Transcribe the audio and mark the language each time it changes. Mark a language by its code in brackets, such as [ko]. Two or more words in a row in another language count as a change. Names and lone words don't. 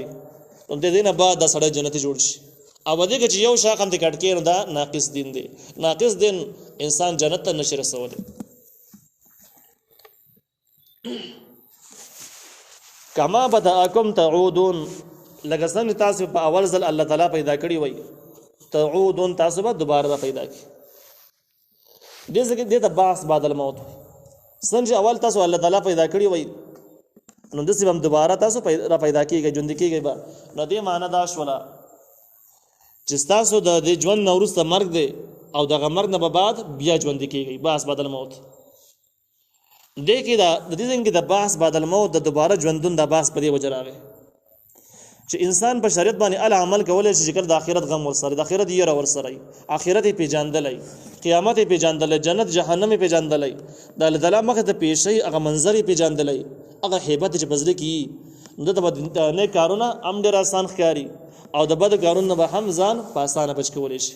[ps] نو د دې نه بعد دا سړی جنتي جوړ شي. او په دې کې چې یو شاق هم دې کټ کړي نو دا ناقص دین دی، ناقص دین انسان جنت ته نشي رسولی. [ar] کما بدأکم تعودون، [ps] لکه څنګه تاسو په اول ځل الله تعالی پیدا کړي وای، تعودون تاسو به دوباره پیدا کړي. دې ځکه دې ته [ar] بعث بعد الموت، [ps] څنګه اول تاسو الله تعالی پیدا کړي وای نو داسې به هم دوباره تاسو را پیدا کېږئ، ژوندي کېږئ به. نو دې معنی دا شوله چې ستاسو د دې ژوند نه وروسته مرګ دی، او دغه مرګ نه به بعد بیا ژوندي کېږئ، [ar] بعث بعد الموت. [ps] دې کې د دې ځای کې د [ar] بعث بعد الموت [ps] د دوباره ژوندون د بعث په دې وجه راغی چې انسان په شریعت باندې ال عمل کولی شي چې کله د آخرت غم ورسره، د آخرت یره ورسره، آخرت یې پېژندلی، قیامت یې پېژندلی، جنت جهنم یې پېژندلی، د الله تعالی مخې ته پیش شي، هغه منظر یې پېژندلی، هغه هیبت چې په زړه کې وي، نو دته به نیک کارونه هم ډېر اسان ښکاري، او د بدو کارونو به هم ځان په اسانه بچ کولی شي.